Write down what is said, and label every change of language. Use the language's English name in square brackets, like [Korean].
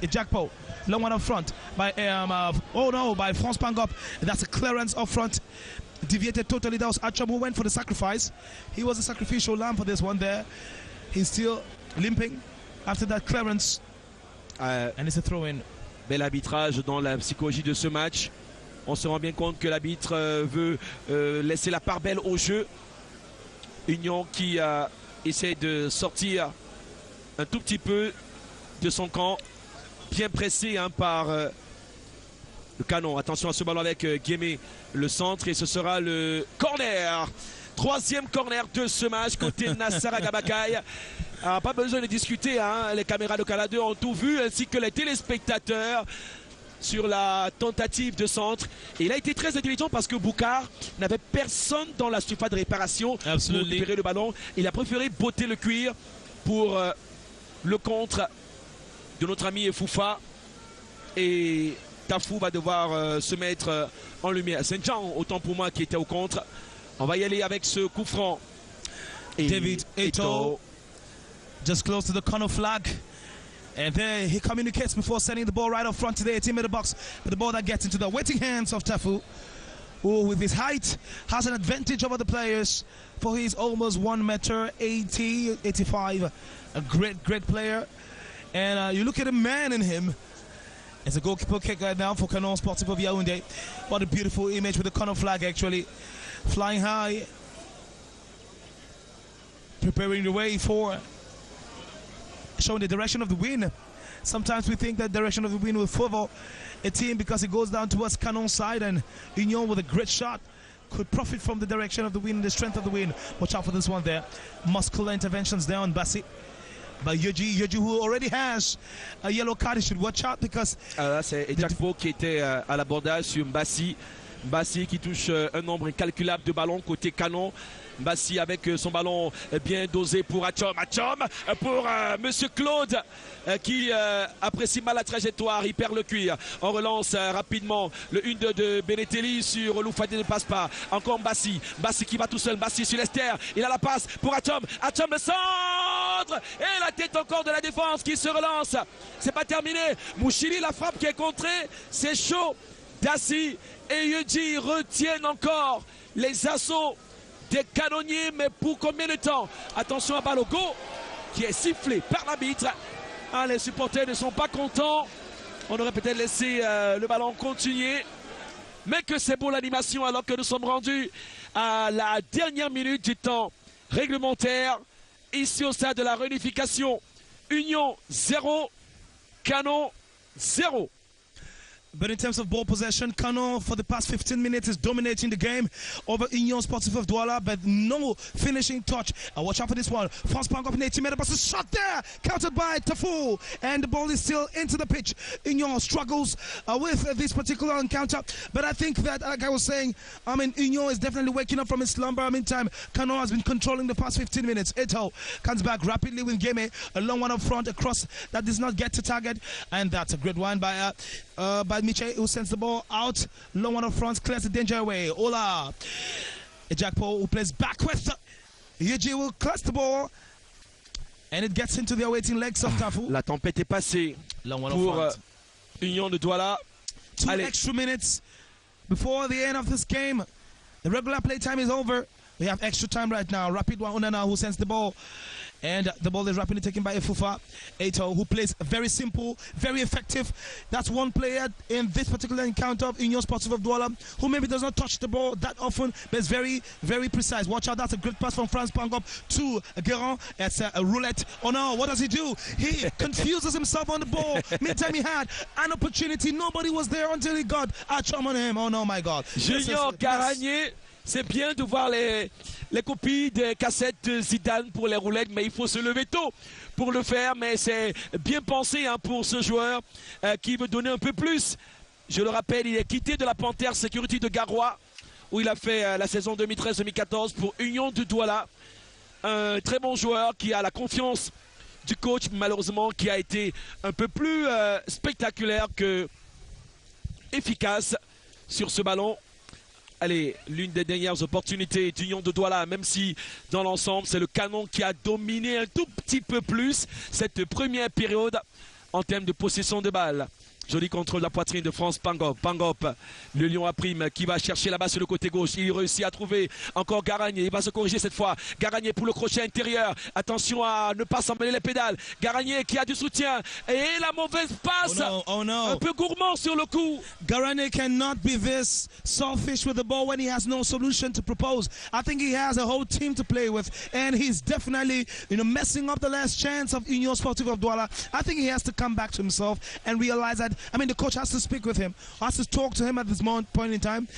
[English] Ejakpo, long one up front by by France Pangop. That's a clearance up front, deviated totally. That was Acham who went for the sacrifice. He was a sacrificial lamb for this one there. He's still limping after that clearance, and it's a throw-in. [French] Bel arbitrage dans la psychologie de ce match. On se rend bien compte que l'arbitre veut laisser la part belle au jeu. Union qui essaie de sortir un tout petit peu de son camp, bien pressé par le Canon. Attention à ce ballon avec Guémé, le centre, et ce sera le corner. Troisième corner de ce match côté Nassar Agabakaï. Pas besoin de discuter, hein. Les caméras de Canal 2 ont tout vu, ainsi que les téléspectateurs sur la tentative de centre. Et il a été très intelligent parce que Boukar n'avait personne dans la surface de réparation pour récupérer le ballon. Il a préféré botter le cuir pour le contre de notre ami Foufa, et Tafou va devoir se mettre en lumière. Saint-Jean, autant pour moi, qui était au contre. On va y aller avec ce coup franc. [English] Et David Eto, just close to the corner flag, and there he communicates before sending the ball right up front to the 18-meter box, but the ball that gets into the waiting hands of Tafou, who with his height has an advantage over the players, for he's almost 1.80 m, 85, a great player. And you look at a man in him. It's a goalkeeper kick right now for Canon Sportif of Yaoundé. What a beautiful image with the corner flag actually flying high, preparing the way for showing the direction of the wind. Sometimes we think that direction of the wind will favor a team because it goes down towards Canon side, and Union with a great shot could profit from the direction of the wind, the strength of the wind. Watch out for this one there. Muscular interventions there on Bassi. by Yeji, who already has a yellow card. He should watch out because... [French] Là, c'est Ejakpo qui était à l'abordage sur Mbassi. Mbassi qui touche un nombre incalculable de ballons côté canon. Mbassi avec son ballon bien dosé pour Atchom. Atchom pour Monsieur Claude qui apprécie mal la trajectoire. Il perd le cuir. On relance rapidement le 1-2 de Benetelli sur Loufadé, ne passe pas. Encore Mbassi. Mbassi qui va tout seul. Mbassi sur l'Esther. Il a la passe pour Atchom. Atchom le centre. Et la tête encore de la défense qui se relance. C'est pas terminé. Mouchili, la frappe qui est contrée. C'est chaud. Dassi et Yeji retiennent encore les assauts des canonniers, mais pour combien de temps? Attention à Balogo qui est sifflé par l'arbitre. Ah, les supporters ne sont pas contents. On aurait peut-être laissé le ballon continuer. Mais que c'est beau l'animation alors que nous sommes rendus à la dernière minute du temps réglementaire. Ici au stade de la réunification. Union 0, Canon 0. [English] But in terms of ball possession, Canon for the past 15 minutes is dominating the game over Union Sportif of Douala, but no finishing touch. Watch out for this one. France Pang up in 80 meters, but a shot there, countered by Tafu, and the ball is still into the pitch. Union struggles with this particular encounter, but I think that, like I was saying, Union is definitely waking up from its slumber. Meantime, Canon has been controlling the past 15 minutes. Eto comes back rapidly with Game, a long one up front, across that does not get to target, and that's a great one by Miche, who sends the ball out. Long one up front, clears the danger away. Ola Ejakpo, who plays back with Yeji, will clutch the ball, and it gets into the awaiting legs of Tafu. [French] La tempête est passée pour Union de Douala. [English] 2 extra minutes before the end of this game. The regular play time is over. We have extra time right now. Rapid one, Onana, who sends the ball. And the ball is rapidly taken by Efufa. Eto, who plays very simple, very effective. That's one player in this particular encounter of Union Sportif of Douala who maybe does not touch the ball that often, but is very, very precise. Watch out, that's a great pass from France Pangop to Guérin. It's a roulette. Oh no, what does he do? He confuses himself on the ball. Meantime, he had an opportunity. Nobody was there until he got a chum on him. Oh no, my God. Junior Garagné. [French] C'est bien de voir les copies des cassettes de Zidane pour les roulettes, mais il faut se lever tôt pour le faire. Mais c'est bien pensé pour ce joueur qui veut donner un peu plus. Je le rappelle, il est quitté de la Panthère Security de Garoua, où il a fait la saison 2013-2014 pour Union de Douala. Un très bon joueur qui a la confiance du coach, malheureusement, qui a été un peu plus spectaculaire que efficace sur ce ballon. Allez, l'une des dernières opportunités d'Union de Douala, même si dans l'ensemble, c'est le Canon qui a dominé un tout petit peu plus cette première période en termes de possession de balle. Joli contrôle de la poitrine de France Pangop. Pangop, le lion à prime qui va chercher là-bas sur le côté gauche. Il réussit à trouver encore Garagné. Il va se corriger cette fois. Garagné pour le crochet intérieur. Attention à ne pas s'emmêler les pédales. Garagné qui a du soutien. Et la mauvaise passe. [English] Oh no. [French] Un peu gourmand sur le coup. [English] Garagné cannot be this selfish with the ball when he has no solution to propose. I think he has a whole team to play with, and he's definitely, messing up the last chance of Union Sportif of Douala. I think he has to come back to himself and realize that, the coach has to speak with him, has to talk to him at this point in time.